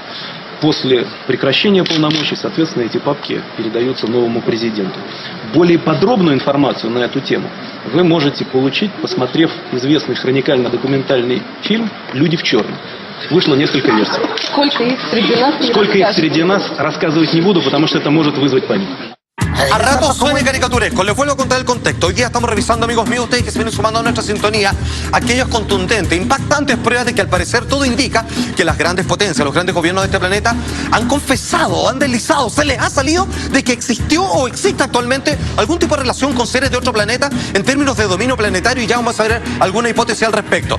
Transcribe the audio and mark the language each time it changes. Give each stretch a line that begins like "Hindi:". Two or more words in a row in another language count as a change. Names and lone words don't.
Russian: После прекращения полномочий, соответственно, эти папки передаются новому президенту. Более подробную информацию на эту тему вы можете получить, посмотрев известный хроникально-документальный фильм «Люди в черном». Вышло несколько версий. Сколько их среди нас? Сколько их среди нас, рассказывать не буду, потому что это может вызвать панику.
Spanish: A rato suene caricaturesco. Les vuelvo a contar el contexto. Hoy día estamos revisando, amigos míos, ustedes que se vienen sumando a nuestra sintonía, aquellas contundentes, impactantes pruebas de que al parecer todo indica que las grandes potencias, los grandes gobiernos de este planeta han confesado, han deslizado, se les ha salido de que existió o existe actualmente algún tipo de relación con seres de otro planeta en términos de dominio planetario, y ya vamos a ver alguna hipótesis al respecto.